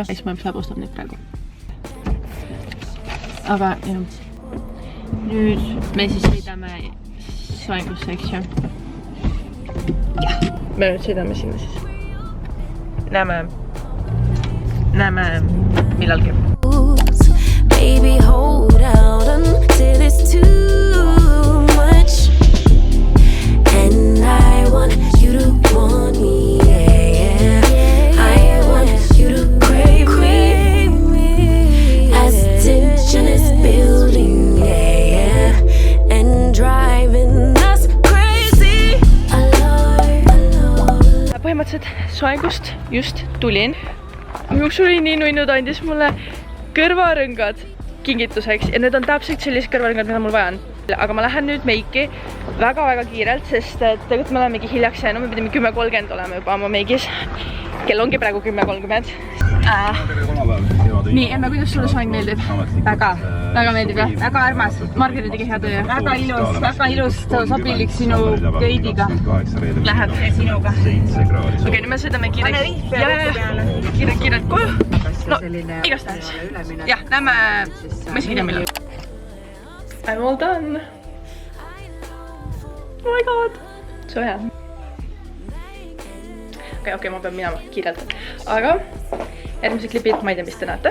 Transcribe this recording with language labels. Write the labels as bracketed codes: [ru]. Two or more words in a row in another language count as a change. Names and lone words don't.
[et] Ja siis ma saab ostab neid praegu. Aga jah. Nüüd me siis sõidame soengusse, eks ju. Jah. Me nüüd sõidame sinna siis. Näeme millalgi. [en] Baby, hold out until it's too much. And I want you to want me, yeah. I want you to crave me. As tension is building, yeah. And driving us crazy. [et] Põhimõtteliselt soengust just tulin. Juuksuri nii nuinud andis mulle kõrvarõngad kingituseks ja need on täpselt sellised kõrvarõngad, mida mul vaja on. Aga ma lähen nüüd meiki väga-väga kiirelt, sest tegelikult me olemegi hiljaks jäänud, me pidime 10:30 olema juba oma meigis. Kell ongi praegu 10:30. Nii, Emme, kuidas sulle soeng meeldib? Väga meeldib, jah? Väga armas. Margeri tegi hea töö. Väga ilus, sobilik sinu köidiga. Läheb sinuga. Okei, nüüd me sõidame kiirelt koju. No, igastahes. Jah, näeme, ma isegi tea millal. [en] I'm all done. Oh my god. [et] See on hea. Okei, ma pean minema kiirelt. Aga järgmise klipid, ma ei tea, mis te näete.